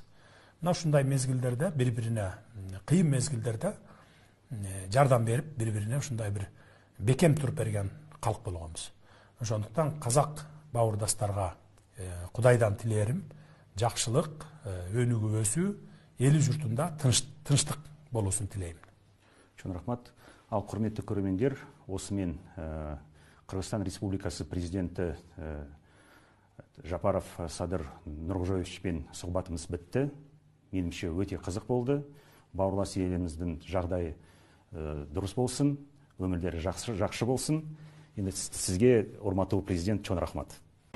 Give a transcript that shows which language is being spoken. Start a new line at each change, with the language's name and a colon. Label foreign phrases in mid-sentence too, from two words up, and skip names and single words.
Kyrgyz: Мына ушундай мезгилдерде бири-бирине, кыйын мезгилдерде жардам берип, бири-бирине ушундай бир бекем туруп берген калк болгонбуз. Ошондуктан казак бауырдастарга Кудайдан тилерим жакшылык, өнүгүү өсүү, эли журтунда тынчтык болуусун тилейм. Чоң рахмат.
Kazakh: Ал құрметті көрермендер, осымен Қырғызстан Республикасы президенті Жапаров Садыр Нұрғожоевичпен сұхбатымыз бітті. Меніңше өте қызық болды. Бауырлас еліміздің жағдайы дұрыс болсын, өмірлері жақсы болсын. Енді сізге,
Kyrgyz: урматтуу президент, чоң рахмат.